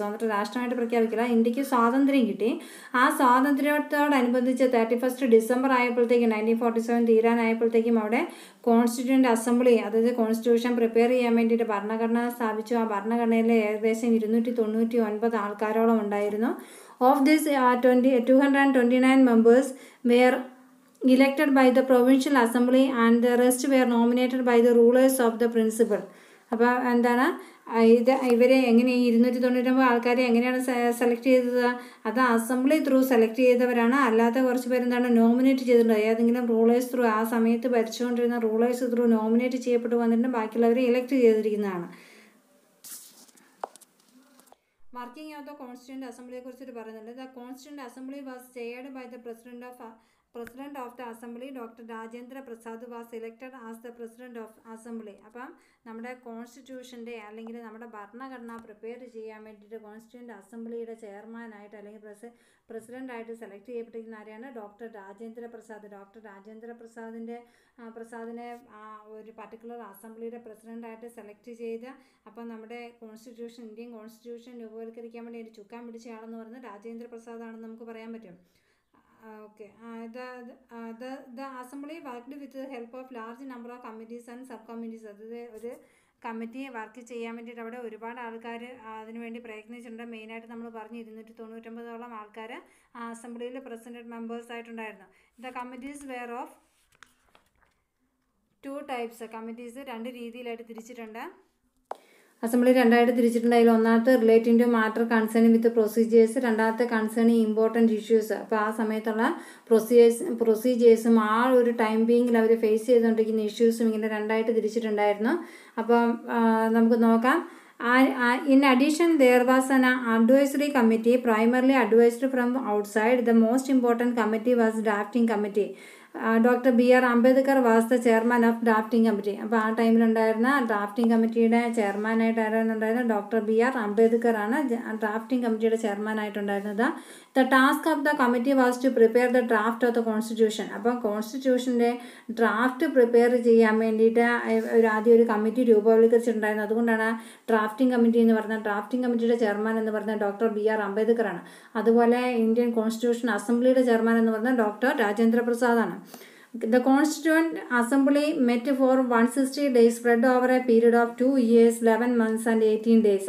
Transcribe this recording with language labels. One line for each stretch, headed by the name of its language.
Malayalam: സ്വതന്ത്ര രാഷ്ട്രമായിട്ട് പ്രഖ്യാപിക്കില്ല, ഇന്ത്യക്ക് സ്വാതന്ത്ര്യം കിട്ടി. ആ സ്വാതന്ത്ര്യത്തോടനുബന്ധിച്ച് 31 ഡിസംബർ ആയപ്പോഴത്തേക്കും 1947 തീരാനായപ്പോഴത്തേക്കും അവിടെ കോൺസ്റ്റിറ്റ്യൂന്റ് അസംബ്ലി, അതായത് കോൺസ്റ്റിറ്റ്യൂഷൻ പ്രിപ്പയർ ചെയ്യാൻ വേണ്ടിയിട്ട് ഭരണഘടന സ്ഥാപിച്ചു. ആ ഭരണഘടനയിൽ ഏകദേശം 299 ആൾക്കാരോളം ഉണ്ടായിരുന്നു.
English: Of this 229 members were elected by the provincial assembly and the rest were nominated by the rulers of the principal.
Malayalam: അപ്പോൾ എന്താണ് ഇവരെ എങ്ങനെ 299 ആൾക്കാരെ എങ്ങനെയാണ് സെലക്ട് ചെയ്തത്? അത് അസംബ്ലി ത്രൂ സെലക്ട് ചെയ്തവരാണ്. അല്ലാത്ത കുറച്ച് പേരെന്താണ് നോമിനേറ്റ് ചെയ്തിട്ടുണ്ട്. ഏതെങ്കിലും റൂളേഴ്സ് ത്രൂ, ആ സമയത്ത് ഭരിച്ചുകൊണ്ടിരുന്ന റൂളേഴ്സ് ത്രൂ നോമിനേറ്റ് ചെയ്യപ്പെട്ട് വന്നിട്ട് ബാക്കിയുള്ളവരെ elect ചെയ്തിരിക്കുന്നതാണ്.
English: working of the constituent അസംബ്ലിയെ
Malayalam: കുറിച്ചിട്ട് പറയുന്നുണ്ട്.
English: The constituent assembly was chaired by the President of the Assembly, Dr. Rajendra Prasad was elected as the President of Assembly.
Malayalam: അപ്പം നമ്മുടെ കോൺസ്റ്റിറ്റ്യൂഷൻ്റെ അല്ലെങ്കിൽ നമ്മുടെ ഭരണഘടന പ്രിപ്പയർ ചെയ്യാൻ വേണ്ടിയിട്ട് കോൺസ്റ്റിറ്റ്യൂന്റ് അസംബ്ലിയുടെ ചെയർമാനായിട്ട് അല്ലെങ്കിൽ പ്രസിഡൻ്റായിട്ട് സെലക്ട് ചെയ്യപ്പെട്ടിരിക്കുന്ന ആരെയാണ്? ഡോക്ടർ രാജേന്ദ്ര പ്രസാദ്. ഡോക്ടർ രാജേന്ദ്ര പ്രസാദിനെ ഒരു പർട്ടിക്കുലർ അസംബ്ലിയുടെ പ്രസിഡൻ്റായിട്ട് സെലക്ട് ചെയ്ത് അപ്പം നമ്മുടെ ഇന്ത്യൻ കോൺസ്റ്റിറ്റ്യൂഷൻ രൂപവൽക്കരിക്കാൻ വേണ്ടി ഒരു ചുക്കാൻ പിടിച്ചയാളെന്ന് പറയുന്നത് രാജേന്ദ്ര പ്രസാദാണെന്ന് നമുക്ക് പറയാൻ പറ്റും.
English: Okay. The assembly worked with the help of large number of committees and subcommittees.
Malayalam: അതായത് ഒരു കമ്മിറ്റി വർക്ക് ചെയ്യാൻ വേണ്ടിയിട്ട് അവിടെ ഒരുപാട് ആൾക്കാർ അതിനുവേണ്ടി പ്രയത്നിച്ചിട്ടുണ്ട്. മെയിനായിട്ട് നമ്മൾ പറഞ്ഞു 299 ആൾക്കാർ ആ അസംബ്ലിയിൽ പ്രസിഡന്റ് മെമ്പേഴ്സ് ആയിട്ടുണ്ടായിരുന്നു.
English: The committees were of 2 types.
Malayalam: Committees 2 രീതിയിലായിട്ട് തിരിച്ചിട്ടുണ്ട്. അസംബ്ലി 2 ആയിട്ട് തിരിച്ചിട്ടുണ്ട്. അതിൽ ഒന്നാമത്തെ
English: relating to matter concerning with procedures,
Malayalam: രണ്ടാമത്തെ
English: Concerning important issues.
Malayalam: അപ്പോൾ ആ സമയത്തുള്ള പ്രൊസീജിയേഴ്സും ആ ഒരു ടൈം ബീങ്ങിൽ അവർ ഫേസ് ചെയ്തുകൊണ്ടിരിക്കുന്ന ഇഷ്യൂസും ഇങ്ങനെ 2 ആയിട്ട് തിരിച്ചിട്ടുണ്ടായിരുന്നു. അപ്പം നമുക്ക് നോക്കാം.
English: In addition, there was an advisory committee, primarily advised from outside. The most important committee was drafting committee. Dr. B.R. Ambedkar was the chairman of drafting committee.
Malayalam: അപ്പോൾ ആ ടൈമിലുണ്ടായിരുന്ന ഡ്രാഫ്റ്റിംഗ് കമ്മിറ്റിയുടെ ചെയർമാനായിട്ട് ആരാണുണ്ടായിരുന്നത്? Doctor B.R. അംബേദ്കർ ആണ് ഡ്രാഫ്റ്റിംഗ് കമ്മിറ്റിയുടെ ചെയർമാനായിട്ടുണ്ടായിരുന്നത്.
English: The task of the committee was to prepare the draft of the constitution.
Malayalam: അപ്പം കോൺസ്റ്റിറ്റ്യൂഷൻ്റെ draft prepare ചെയ്യാൻ വേണ്ടിയിട്ട് ആദ്യം ഒരു കമ്മിറ്റി രൂപവൽക്കരിച്ചിട്ടുണ്ടായിരുന്നു. അതുകൊണ്ടാണ് ഡ്രാഫ്റ്റിംഗ് കമ്മിറ്റി എന്ന് പറഞ്ഞാൽ ഡ്രാഫ്റ്റിംഗ് കമ്മിറ്റിയുടെ ചെയർമാൻ എന്ന് പറഞ്ഞാൽ ഡോക്ടർ B.R. അംബേദ്കർ ആണ്. അതുപോലെ ഇന്ത്യൻ കോൺസ്റ്റിറ്റ്യൂഷൻ അസംബ്ലിയുടെ ചെയർമാൻ എന്ന് പറഞ്ഞാൽ ഡോക്ടർ രാജേന്ദ്ര പ്രസാദ് ആണ്.
English: The Constituent Assembly met for 160 days spread over a period of 2 years, 11 months and 18 days.